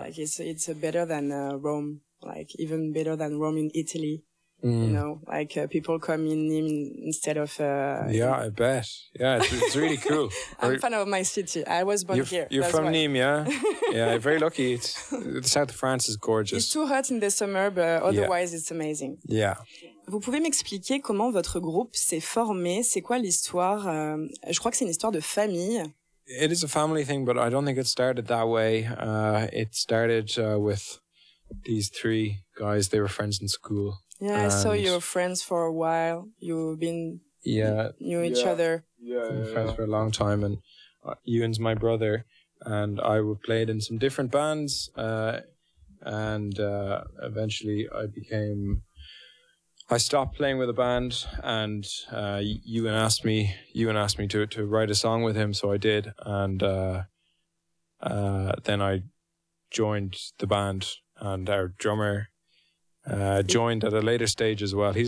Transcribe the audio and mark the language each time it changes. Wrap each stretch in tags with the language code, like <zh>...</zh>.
<en>Like it's better than Rome, like even better than Rome in Italy. Mm. You know, like people come in Nîmes instead of... I bet. Yeah, it's really cool. I'm a fan of my city. I was born you're, here. You're from Nîmes, yeah? Yeah, very lucky. The south of France is gorgeous. It's too hot in the summer, but otherwise it's amazing. Yeah.</en> <fr>Vous pouvez m'expliquer comment votre groupe s'est formé? C'est quoi l'histoire? Je crois que c'est une histoire de famille.</fr> <en>It is a family thing, but I don't think it started that way. It started with these three guys. They were friends in school. Yeah, I saw your friends for a while. You've been knew each other. Friends for a long time, and Ewan's my brother, and I played in some different bands, eventually I stopped playing with a band, and Ewan asked me to write a song with him, so I did, and then I joined the band, and our drummer joined at a later stage as well.</en>